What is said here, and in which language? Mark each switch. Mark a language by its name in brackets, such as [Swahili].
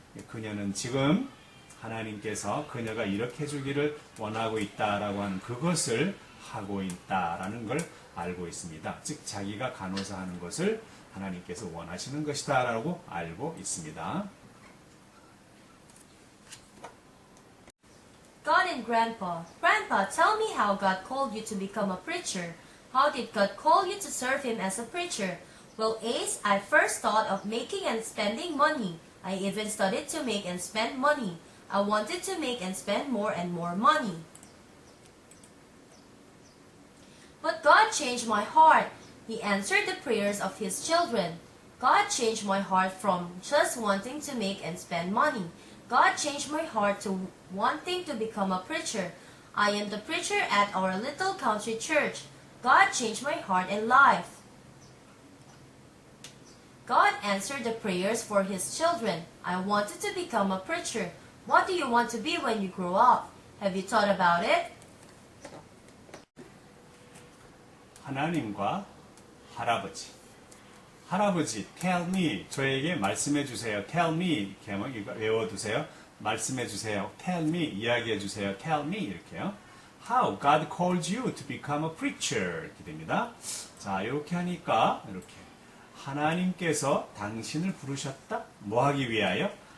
[Korean] 그녀는 지금 하나님께서 그녀가 이렇게 해주기를 원하고 있다라고 하는 그것을 하고 있다라는 걸 알고 있습니다. 즉 자기가 간호사하는 것을 하나님께서 원하시는 것이다라고 알고 있습니다. [English] God and Grandpa. Grandpa, tell me how God called you to become a preacher. How did God call you to serve Him as a preacher? Well, Ace, I first thought of making and spending money. I even studied to make and spend money. I wanted to make and spend more and more money. But God changed my heart. He answered the prayers of His children. God changed my heart from just wanting to make and spend money. God changed my heart to wanting to become a preacher. I am the preacher at our little country church. God changed my heart and life. God answered the prayers for His children. I wanted to become a preacher. What do you want to be when you grow up? Have you thought about it? [Korean] 하나님과 할아버지, [English] tell me, [Korean] 저에게 말씀해 주세요. [English] tell me, [Korean] 이렇게 하면 이거 외워두세요. 말씀해 주세요. [English] tell me, [Korean] 이야기해 주세요. [English] tell me, [Korean] 이렇게요. [English] How God called you to become a preacher, [Korean] 이렇게 됩니다. 자, 이렇게 하니까, 이렇게. 하나님께서 당신을 부르셨다? 뭐 하기 위하여?